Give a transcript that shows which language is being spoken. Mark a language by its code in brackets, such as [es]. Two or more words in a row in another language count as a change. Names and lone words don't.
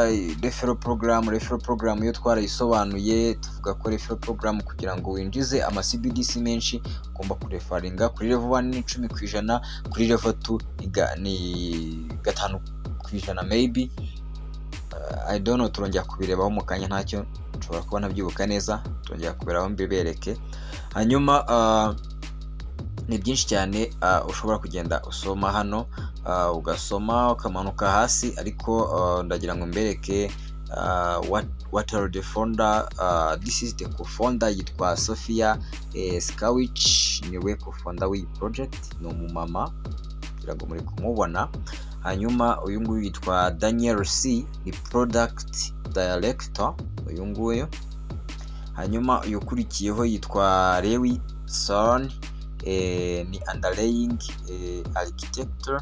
[en] Referral program [rw] yo twarayisobanuye, tuvuga ko [en] referral program [rw] kugira ngo winjize ama CBDC menshi ugomba kurefaringa kuri level 1 ni 10%, kuri level 2 ni 5% maybe. [en] I don't know, [rw] turongera kubirebaho mu kanya, ntacyo nshobora kuba nabyibuka neza, turongera kuberaho mbibereke. Hanyuma ni byinshi cyane ushobora kugenda usoma hano, ugasoma ukamanuka hasi, ariko ndagira ngo mbereke [en] what are the founder. This is the co-founder, [rw] yitwa Sophia Skawich, niwe co-founder w'iyi project, ni umumama kugira ngo muri kumubona. Hanyuma uyu nguyu yitwa Daniel C, ni [en] product director [rw] uyu nguyu. Hanyuma uyu ukurikiyeho yitwa Lewi Son, ni [en] underlying architecture.